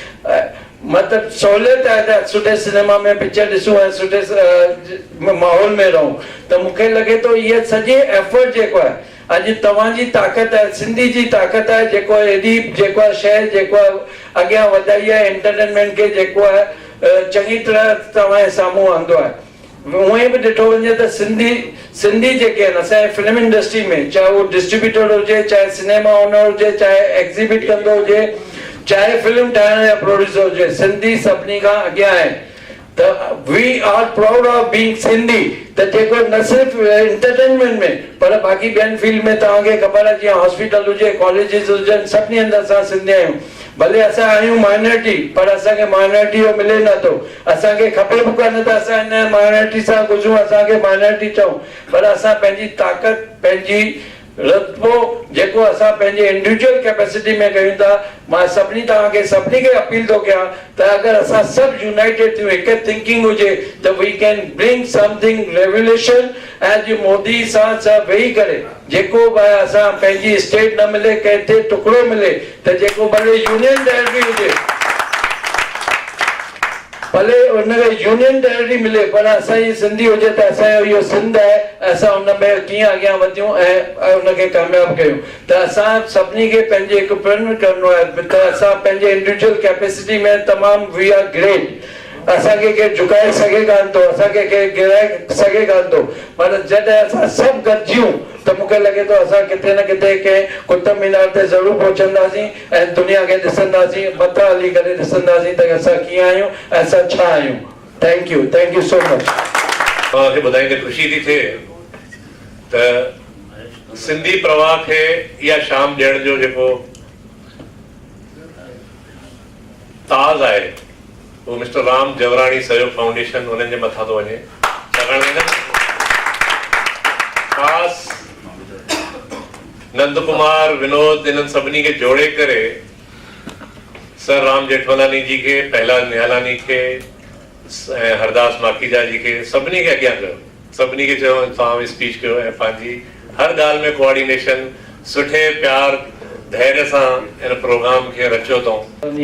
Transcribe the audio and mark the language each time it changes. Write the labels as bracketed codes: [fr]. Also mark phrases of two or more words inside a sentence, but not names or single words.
[sd] मतिलबु सहूलियत आहे त सुठे सिनेमा में पिक्चर ॾिसूं ऐं सुठे माहौल में रहूं त मूंखे लॻे थो इहा सॼी एफर्ट जेको आहे अॼु तव्हांजी ताक़त आहे सिंधी जी ताक़त आहे जेको एॾी जेको आहे शइ जेको आहे अॻियां वधाई आहे एंटरटेनमेंट खे जेको आहे चङी तरह तव्हांजे साम्हूं आंदो आहे। उअं ई बि ॾिठो वञे त सिंधी जेके आहिनि असांजे [en] film industry [sd] में चाहे उहो डिस्ट्रीब्यूटर हुजे चाहे [en] cinema owner [sd] हुजे चाहे एग्ज़िबिट कंदो हुजे चाहे फिल्म ठाहिण या प्रोड्यूसर हुजे सिंधी सभिनी खां अॻियां आहे त [en] We are proud of being Sindhi [sd] त जेको न सिर्फ़ु एंटरटेनमेंट में पर बाक़ी ॿियनि फील्ड में तव्हांखे ख़बर आहे जीअं हॉस्पिटल हुजे कॉलेजिस हुजनि सभिनी हंधि असां सिंधी आहियूं भले असां आहियूं माइनॉरिटी पर असांखे माइनॉरिटी जो मिले नथो असांखे खपे बि कोन्हे त असां हिन माइनॉरिटी सां गुज़रूं असांखे माइनॉरिटी चऊं पर असां पंहिंजी ताक़त पंहिंजी रतबो जेको असां पंहिंजे [en] individual capacity [sd] में कयूं था मां तव्हांखे सभिनी खे अपील थो कयां त अगरि असां सभु यूनाइटेड थियूं हिकु थिंकिंग हुजे त [en] we can bring something revolution [sd] ऐं जो मोदी सां सभु वेही करे जेको बि असां पंहिंजी स्टेट न मिले कंहिं टुकड़ो मिले त जेको भले [en] union territory [sd] हुजे भले हुनखे [en] union territory [sd] मिले पर असांजी सिंधी हुजे त असांजो इहो सिंध आहे असां हुन में कीअं अॻियां वधियूं ऐं हुनखे कामयाबु कयूं त असां सभिनी खे पंहिंजे हिकु प्रण करिणो आहे त असां पंहिंजे [en] individual capacity [sd] में तमामु [en] we are great [sd] असांखे केरु झुकाए सघे कान थो असांखे केरु गिराए सघे कान थो पर जॾहिं असां सभु गॾिजियूं त मूंखे लॻे थो असां किथे न किथे कंहिं कुतुब मीनार ते ज़रूरु पहुचंदासीं ऐं दुनिया खे ॾिसंदासीं मथां हली करे ॾिसंदासीं त असां कीअं आहियूं ऐं असां छा आहियूं। [en] Thank you so much. [sd] तव्हांखे ॿुधाईंदे ख़ुशी थी थिए त सिंधी प्रवाह खे इहा शाम ॾियण जो जेको ताज़ आहे वो मिस्टर राम जवराणी सहयोग फाउंडेशन उन्हनि जे मथां थो वञे छाकाणि ख़ासि नंद कुमार विनोद इन्हनि सभिनी खे जोड़े करे सर राम जेठमलानी जी खे पहलाज निहालानी खे ऐं हरदास माखीजा जी खे सभिनी खे अॻियां कयो सभिनी खे चयो तव्हां स्पीच कयो ऐं पंहिंजी हर ॻाल्हि में कोऑर्डिनेशन सुठे प्यार धैर्य सां इन प्रोग्राम खे रचियो अथऊं।